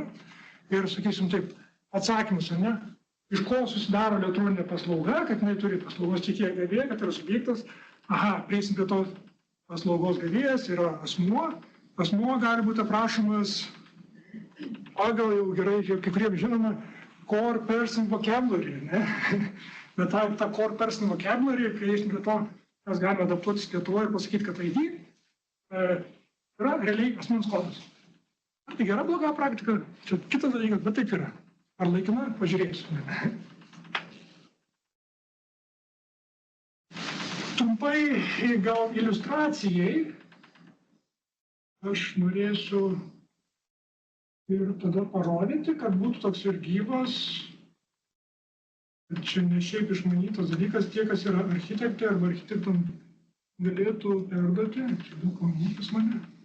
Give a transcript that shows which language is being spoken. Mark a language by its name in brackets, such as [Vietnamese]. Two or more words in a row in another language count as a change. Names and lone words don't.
[Lithuanian] Ir, sakysim taip, atsakymus, ne? Iš ko susidaro elektroninė paslauga, kad jinai turi paslaugos tiekėją gavėją, kad yra subjektas. Aha, prieisim prie to paslaugos gavėjas, yra asmuo. Asmuo gali būti aprašomas pagal jau gerai, kai kuriems žinoma, [English] core person vocabulary, [Lithuanian] ne? Bet tą [English] core person vocabulary, [Lithuanian] prieisim prie to, mes galime adaptuotis Lietuvoje ir pasakyti, kad ID yra realiai asmens kodas. Ar tai gera, bloga praktika? Čia kitas dalykas, bet taip yra. Ar laikina? Pažiūrėsime. Trumpai gal iliustracijai aš norėsiu ir tada parodyti, kad būtų toks ir gyvas, ir čia ne šiaip išmanytas dalykas, tie, kas yra architektai arba architektam galėtų perduoti, čia daug paminėtis mane.